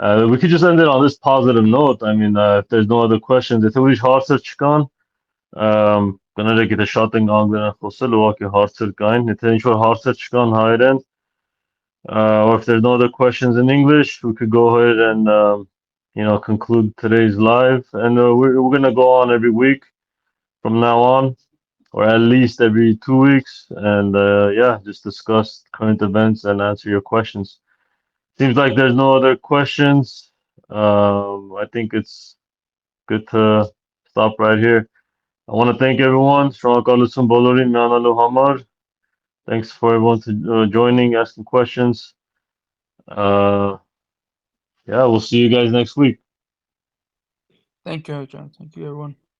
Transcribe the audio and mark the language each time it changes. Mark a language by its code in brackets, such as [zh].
[en] We could just end it on this positive note. I mean, if there's no other questions, [hy] եթե ուրիշ հարցեր չկան, կներեք եթե շատ ենք անգլերեն խոսել, ուղղակի հարցեր կային, եթե ինչ որ հարցեր չկան հայերեն, [en] or if there's no other questions in English, we could go ahead and conclude today's live. And we're gonna go on every week from now on. or at least every 2 weeks, and yeah, just discuss current events and answer your questions. Seems like there's no other questions. I think it's good to stop right here. I want to thank everyone. [hy] Շնորհակալություն բոլորին միանալու համար. [en] Thanks for everyone to joining, asking questions. Yeah, we'll see you guys next week. Thank you, John. Thank you, everyone.